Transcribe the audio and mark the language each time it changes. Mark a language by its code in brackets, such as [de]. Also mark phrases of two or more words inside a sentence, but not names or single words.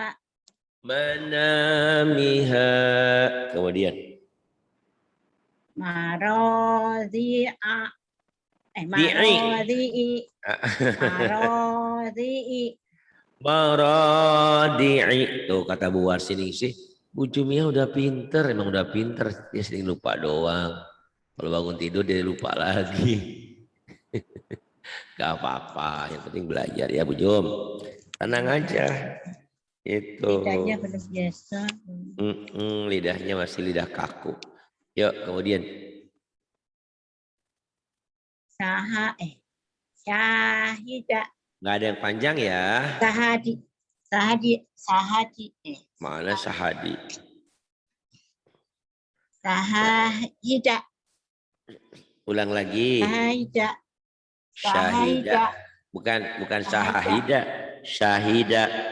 [id] Manamiha. Kemudian. Marodi'a. Marodi'i. Marodi'i. Maradi'i. Tuh kata Bu Warsini sih. Bu Jumia udah pinter. Emang udah pinter. Dia sering lupa doang. Kalau bangun tidur dia lupa lagi. Gak apa-apa. Yang penting belajar ya Bu Jum. Tenang aja. Itu. Lidahnya belum biasa. Lidahnya masih lidah kaku. Yuk kemudian. Syahida. Nggak ada yang panjang ya. Sahadi. Mana sahadi? Sahida. Ulang lagi. Sahida. Bukan sahida. Syahida.